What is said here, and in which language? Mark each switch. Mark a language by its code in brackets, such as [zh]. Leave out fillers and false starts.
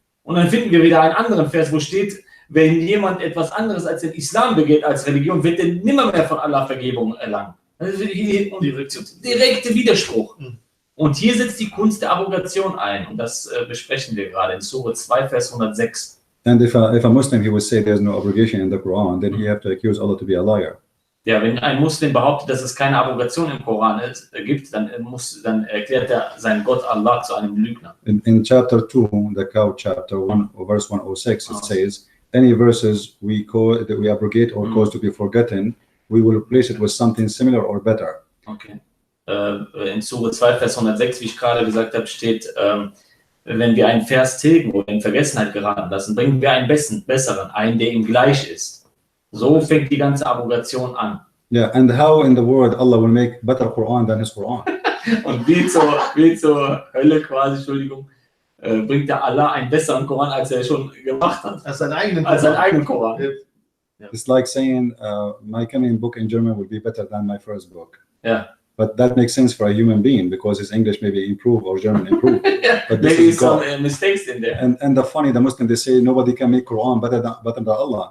[de] Und dann finden wir wieder einen anderen Vers, wo steht, wenn jemand etwas anderes als den Islam begeht als Religion, wird er nimmer mehr von Allah Vergebung erlangen. Das ist direkte Widerspruch. Und hier setzt die Kunst der Abrogation ein. Und das besprechen wir gerade in Sure 2, Vers 106. [en] And if a Muslim, he would say there's no abrogation in the Quran, then he have to accuse Allah to be a liar. [de] Ja, wenn ein Muslim behauptet, dass es keine Abrogation im Koran gibt, dann erklärt er seinen Gott Allah zu einem Lügner. [en] In chapter 2, the cow chapter 1, verse 106, it says, any verses that we abrogate or cause to be forgotten, we will replace it with something similar or better. Okay. [de] In Sure 2, Vers 106, wie ich gerade gesagt habe, steht, wenn wir einen Vers tilgen oder in Vergessenheit geraten lassen, bringen wir einen besseren, einen, der ihm gleich ist. So fängt die ganze Abrogation an. [en] Yeah, and how in the world Allah will make better Quran than his Quran? [de] Und wie zur Hölle quasi, Entschuldigung, bringt der Allah einen besseren Koran, als er schon gemacht hat. Als seinen eigenen Koran. [en] Yeah. It's like saying my coming book in German will be better than my first book. Yeah. But that makes sense for a human being because his English maybe improve or German improve. But maybe some mistakes in there. And the Muslim, they say nobody can make Quran better than Allah.